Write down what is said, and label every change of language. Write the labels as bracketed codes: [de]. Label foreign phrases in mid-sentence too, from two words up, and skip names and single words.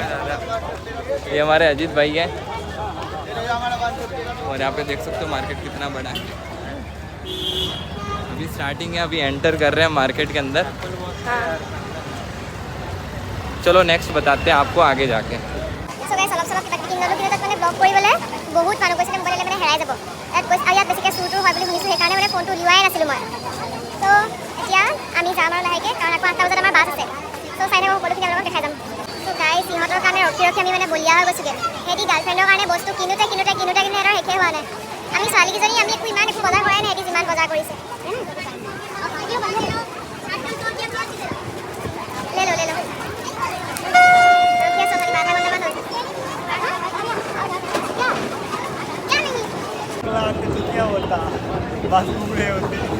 [hi] ये हमारे अजीत भाई हैं और यहाँ पे देख सकते हो मार्केट कितना बड़ा है। अभी स्टार्टिंग है, अभी एंटर कर रहे हैं मार्केट के अंदर। हाँ। चलो नेक्स्ट बताते हैं आपको आगे जाके। [en] so guys [as] অলপ চলপ কিবা কিবি কিনিলোঁ, কিন্তু তাত মানে ব্লগ কৰিবলৈ বহুত মানুহ গৈছে, মোবাইললৈ মানে হেৰাই যাব। ইয়াত কৈছে আৰু ইয়াত বেছিকৈ চুৰ হয় বুলি শুনিছোঁ, সেইকাৰণে মানে ফোনটো উলিওৱাই নাছিলোঁ মই। তো এতিয়া আমি যাম আৰু লাহেকৈ, কাৰণ আকৌ 8টা বজাত আমাৰ বাছ আছে। তো চাই থাকক, সকলোখিনি আপোনালোকক দেখাই যাম। তো গাইছ সিহঁতৰ কাৰণে ৰখি ৰখি আমি মানে বলিয়া হৈ গৈছোঁগৈ। সিহঁতি গাৰ্লফ্ৰেণ্ডৰ কাৰণে বস্তু কিনোতে সিহঁতৰ শেষেই হোৱা নাই। আমি ছোৱালীকেইজনী আমি ইমান একো বজাৰ কৰাই নাই, সিহঁতি যিমান বজাৰ কৰিছে। [hi] ले लो रखिए, सो आधा घंटा बाद क्या नहीं क्या होता बस पूरे होते।